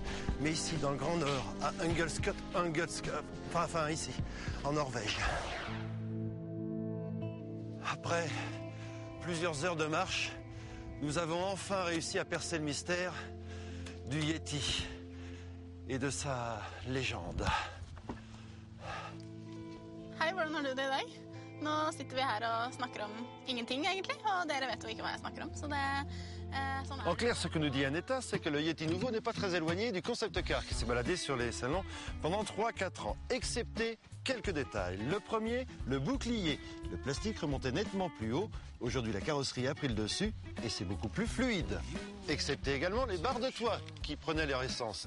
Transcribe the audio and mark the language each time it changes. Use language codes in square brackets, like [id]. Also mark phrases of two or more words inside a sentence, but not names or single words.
[fr] Mais ici, dans le Grand Nord, à enfin ici, en Norvège. Après plusieurs heures de marche, nous avons enfin réussi à percer le mystère du Yéti et de sa légende. [no] Hei, hvordan har du det I dag? Nå sitter vi her og snakker om ingenting egentlig, og dere vet jo ikke hva jeg snakker om, så det sånn [fr] En clair, ce que nous dit Aneta, c'est que le Yéti nouveau n'est pas très éloigné du [en] concept car [fr] qui s'est baladé sur les salons pendant 3-4 ans, excepté quelques détails. Le premier, le bouclier. Le plastique remontait nettement plus haut. Aujourd'hui, la carrosserie a pris le dessus et c'est beaucoup plus fluide. Excepté également les barres de toit qui prenaient leur essence.